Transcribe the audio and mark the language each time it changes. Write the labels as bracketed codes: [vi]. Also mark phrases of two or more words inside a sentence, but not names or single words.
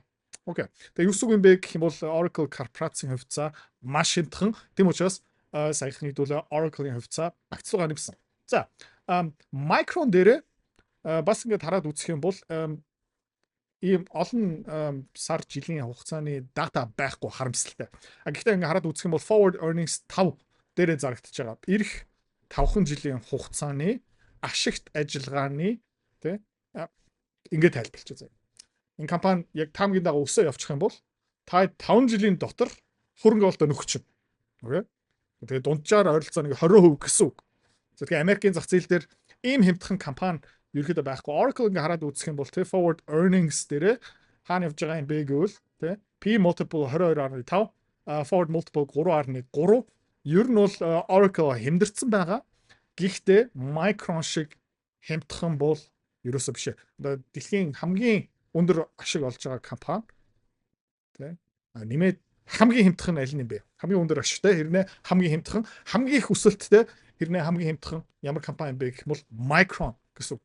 [mn] Окей. Тэгээ юу үг юм бэ гэх юм бол Oracle корпорацийн хувьцаа маш хямдхан. Тийм учраас саяхан хэдүүлээ Oracle-ийн хувьцаа багцлуугаар нэмсэн. За, Micron дээр бас ингээд хараад үзэх юм бол ийм олон сар жилийн хугацааны дата байхгүй харамсалтай. Гэхдээ ингээд хараад үзэх юм бол [en] forward earnings [mn] 5 дээрээ зарагдчихж байгаа. Ирэх 5 жилийн хугацааны ашигт ажиллагааны тий ингээд тайлбарлаж байгаа. Энэ компани яг таамгийн дагуу өсөө явчих юм бол та 5 жилийн дотор хөрөнгө оруулалт нөхөх чинь. Окей. Тэгээ дунджаар ойролцоо нэг 20% гэсэн үг. Тэгэхээр Америкийн зах зээл дээр ийм хямдхан компани ерөөдөө байхгүй. Oracle ингээ хараад үзэх юм бол тэ [en] forward earnings [mn] дээр хаана явж байгаа юм бэ гэвэл тэ [en] P multiple [mn] 22.5, [en] forward multiple [mn] 3.3. Ер нь бол Oracle хямдэрсэн байгаа. Гэхдээ Micron шиг хямдхан бол ерөөсөө биш. Одоо дэлхийн хамгийн өндөр ашиг олж байгаа компани тий нэмээд хамгийн хямдхан нь аль нь бэ? Хамгийн өндөр ашигтай хэрнээ хамгийн хямдхан, хамгийн их өсөлттэй хэрнээ хамгийн хямдхан ямар компани бэ гэх юм бол Micron гэсэн үг.